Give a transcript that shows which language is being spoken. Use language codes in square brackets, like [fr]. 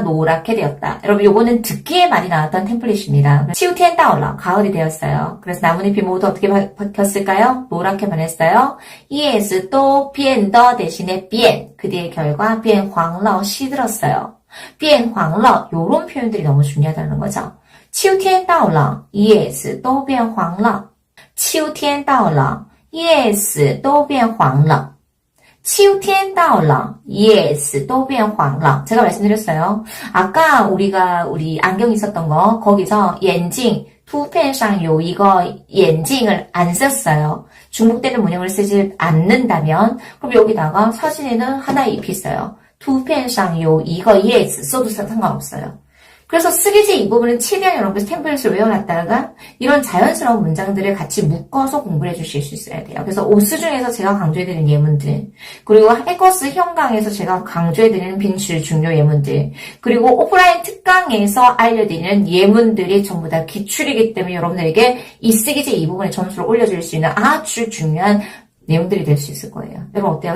[ko] 노랗게 되었다. 여러분 요거는 듣기에 많이 나왔던 템플릿입니다. 치우티엔 따올라. 가을이 되었어요. 그래서 나뭇잎이 모두 어떻게 바뀌었을까요? 노랗게 변했어요. yes 또 비엔더 대신에 비엔. 그 뒤의 결과 비엔 황러 시들었어요. 비엔 황러 요런 표현들이 너무 중요하다는 거죠. [zh] 秋天到了 叶子都变黄了秋天到了叶子都变黄了秋天到了叶子都变黄了 [ko] 제가 말씀드렸어요. 아까 우리 안경 있었던 거 거기서 眼镜 [zh] 图片上有一个眼镜 [ko] 을 안 썼어요. 중복되는 문형을 쓰지 않는다면 그럼 여기다가 사진에는 하나의 잎이 있어요. [zh] 图片上有一个叶子 써도 상관없어요. [ko] 그래서 쓰기지 이 부분은 최대한 여러분들 템플릿을 외워놨다가 이런 자연스러운 문장들을 같이 묶어서 공부를 해주실 수 있어야 돼요. 그래서 오스 중에서 제가 강조해드리는 예문들, 그리고 해커스 현강에서 제가 강조해드리는 빈출 중요 예문들, 그리고 오프라인 특강에서 알려드리는 예문들이 전부 다 기출이기 때문에 여러분들에게 이 쓰기지 이 부분에 점수를 올려줄 수 있는 아주 중요한 내용들이 될 수 있을 거예요. 여러분 어때요?